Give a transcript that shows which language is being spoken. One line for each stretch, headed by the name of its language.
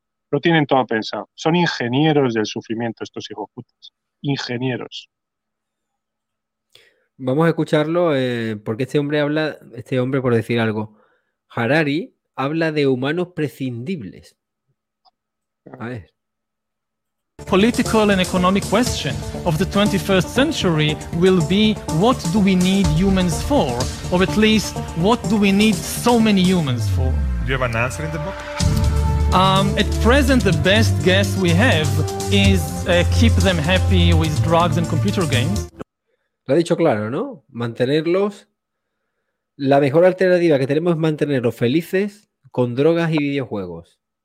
Spanish: Lo tienen todo pensado. Son ingenieros del sufrimiento estos hijos putas. Ingenieros. Vamos a escucharlo porque este hombre habla, este hombre por decir algo, Harari, habla de humanos prescindibles. A ver.
English: Political and economic question of the 21st century will be what do we need humans for? Or at least what do we need so many humans for? Do you have an answer in the book? At present the best guess we have is keep them happy with drugs and computer games.
Spanish: Lo ha dicho claro, ¿no? Mantenerlos. La mejor alternativa que tenemos es mantenerlos felices con drogas y videojuegos.